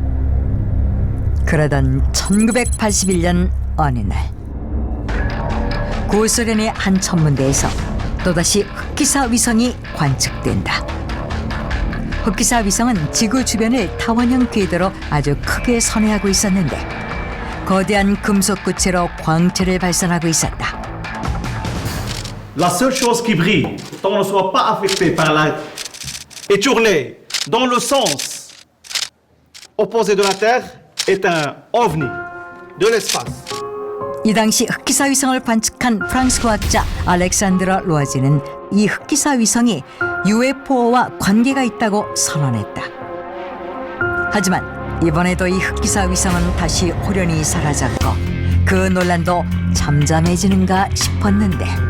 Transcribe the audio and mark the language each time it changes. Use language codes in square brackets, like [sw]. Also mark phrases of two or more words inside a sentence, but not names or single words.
[ko] 그러던 1981년 어느 날 구소련의 한 천문대에서 또다시 흑기사 위성이 관측된다. 흑기사 위성은 지구 주변을 타원형 궤도로 아주 크게 선회하고 있었는데 거대한 금속 구체로 광채를 발산하고 있었다. [fr] La seule chose qui brille, tant qu'on ne soit pas affecté par la... et tourné dans le sens opposé de la Terre, est un ovni de l'espace. [ko] 이 당시 흑기사 위성을 관측한 프랑스 과학자 알렉산드러 로아지는 이 흑기사 위성이 UFO와 관계가 있다고 선언했다. 하지만 이번에도 이 흑기사 위성은 다시 호련히 사라졌고 그 논란도 잠잠해지는가 싶었는데